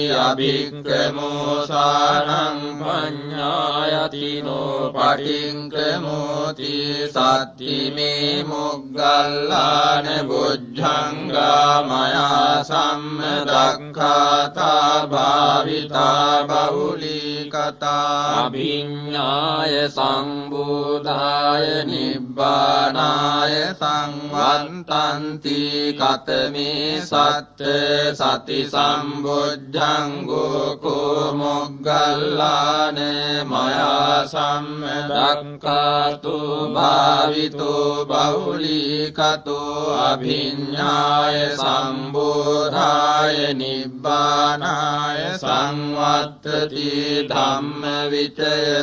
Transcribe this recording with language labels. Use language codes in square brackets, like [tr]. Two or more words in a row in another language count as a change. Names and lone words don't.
[pi] අභික්ඛමෝසානං පඤ්ඤායතිනෝ පටික්ඛමෝති සත්තිමේ මොග්ගල්ලාන බුද්ධංගා මයා සම්මදක්ඛාතා භාවිතා බහුලීකතා අභිඤ්ඤාය සංබෝධාය නිබ්බානාය සංවත්තන්ති කතමේ සත්ත සති සම්බුද්ධංගෝ කෝ මොග්ගල්ලාන මයා සම්මදක්ඛාතු භාවිතෝ බහුලීකතෝ අභිඤ්ඤාය සම්බෝධාය නිබ්බානාය සංවත්තති ධම්මවිචය